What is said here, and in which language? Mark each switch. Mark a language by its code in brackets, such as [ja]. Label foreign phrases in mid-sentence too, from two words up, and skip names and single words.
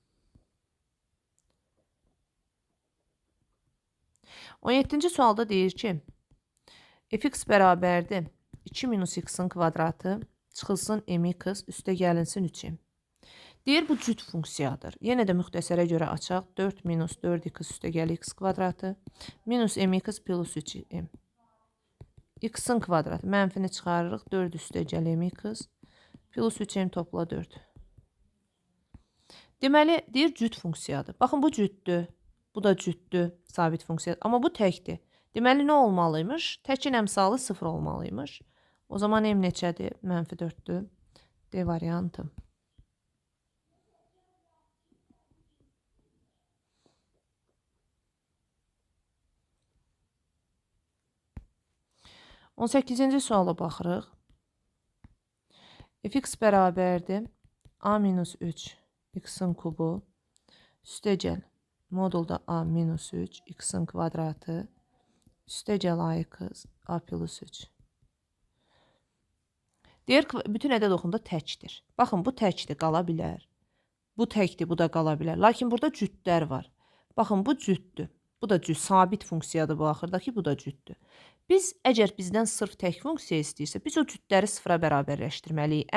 [az] 17-ci sualda deyir ki, fx bərabərdir 2 minus x-in kvadratı çıxılsın mx üstə gəlinsin 3m. Deyir, bu cüt funksiyadır. Yenə də müxtəsərə görə açaq. 4 minus 4x üstə gəl x kvadratı minus mx plus 3m. X-in kvadratı. Mənfini çıxarırıq. 4 üstə gəl mx plus 3m topla 4. Deməli, deyir, cüt funksiyadır. Baxın, bu cütdür. Bu da cütdür. Sabit funksiyadır. Amma bu təkdir. Deməli, nə olmalıymış? Təkin əmsalı 0 olmalıymış. O zaman m neçədir? Mənfi 4-dür. D variantı. On 18-ci suala baxırıq. Fx bərabərdir. A minus 3 x-in kubu üstə gəl. Modulda A minus 3 x-in kvadratı üstə gəl AX A plus 3. Deyir ki, bütün ədəd oxunda təkdir. Baxın, bu təkdir, qala bilər. Bu təkdir, bu da qala bilər. Lakin burada cütlər var. Baxın, bu cütdür. Bu da cüt, sabit funksiyadır bu axırdakı, bu da cütdür. Biz, əgər bizdən sırf tək funksiya istəyirsə, biz o cütləri sıfıra bərabərləşdirməliyik.